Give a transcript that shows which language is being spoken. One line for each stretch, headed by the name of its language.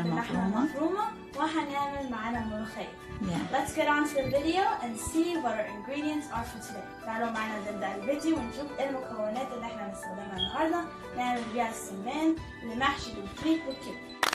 Arabic: المفرومه وهنعمل معانا ملوخية.
English: Let's get on to the video and see what our ingredients are for today.
Arabic: تعالوا معنا نبدأ الفيديو ونشوف ايه المكونات اللي احنا هنستخدمها النهارده نعمل بيها السمان اللي محشي بالفريك والكبدة.